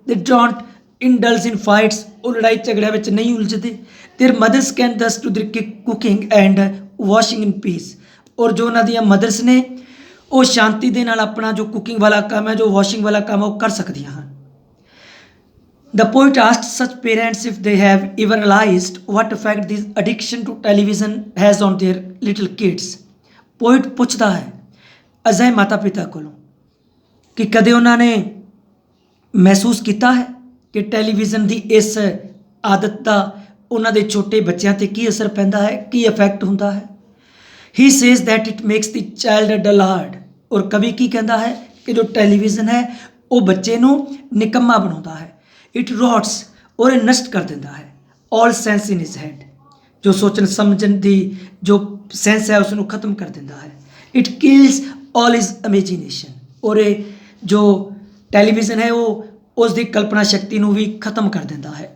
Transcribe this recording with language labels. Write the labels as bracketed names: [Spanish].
[English] They don't indulge in fights. [Punjabi] ਉਹ ਲੜਾਈ ਝਗੜਿਆਂ ਵਿੱਚ ਨਹੀਂ ਉਲਝਦੇ. [English] Their mothers can does to their cooking and washing in peace. [Punjabi] ਔਰ ਜੋ ਉਹਨਾਂ ਦੀਆਂ ਮਦਰਸ ਨੇ ਉਹ ਸ਼ਾਂਤੀ ਦੇ ਨਾਲ ਆਪਣਾ ਜੋ ਕੁਕਿੰਗ ਵਾਲਾ ਕੰਮ ਹੈ, ਜੋ ਵਾਸ਼ਿੰਗ ਵਾਲਾ ਕੰਮ ਹੈ, ਉਹ ਕਰ ਸਕਦੀਆਂ ਹਨ. [English] The poet asked such parents if they have ever realized what effect this addiction to television has on their little kids. [Punjabi] Poet ਪੁੱਛਦਾ ਹੈ ਅਜਿਹੇ ਮਾਤਾ ਪਿਤਾ ਕੋਲੋਂ ਕਿ ਕਦੇ ਉਹਨਾਂ ਨੇ ਮਹਿਸੂਸ ਕੀਤਾ ਹੈ ਕਿ ਟੈਲੀਵਿਜ਼ਨ ਦੀ ਇਸ ਆਦਤ ਦਾ ਉਹਨਾਂ ਦੇ ਛੋਟੇ ਬੱਚਿਆਂ 'ਤੇ ਕੀ ਅਸਰ ਪੈਂਦਾ ਹੈ, ਕੀ ਇਫੈਕਟ ਹੁੰਦਾ ਹੈ. [English] He says that it makes the child a dullard. [Punjabi] ਔਰ ਕਵੀ ਕੀ ਕਹਿੰਦਾ ਹੈ ਕਿ ਜੋ ਟੈਲੀਵਿਜ਼ਨ ਹੈ ਉਹ ਬੱਚੇ ਨੂੰ ਨਿਕੰਮਾ ਬਣਾਉਂਦਾ ਹੈ. [English] it rots, [Punjabi] ਔਰ ਇਹ ਨਸ਼ਟ ਕਰ ਦਿੰਦਾ ਹੈ [English] All sense in his head. [Punjabi] ਜੋ ਸੋਚਣ ਸਮਝਣ ਦੀ ਜੋ ਸੈਂਸ ਹੈ ਉਸ ਨੂੰ ਖਤਮ ਕਰ ਦਿੰਦਾ ਹੈ. [English] It kills all his imagination. [Punjabi] ਔਰ ਇਹ ਜੋ ਟੈਲੀਵਿਜ਼ਨ ਹੈ ਉਹ ਉਸ ਦੀ ਕਲਪਨਾ ਸ਼ਕਤੀ ਨੂੰ ਵੀ ਖਤਮ ਕਰ ਦਿੰਦਾ ਹੈ.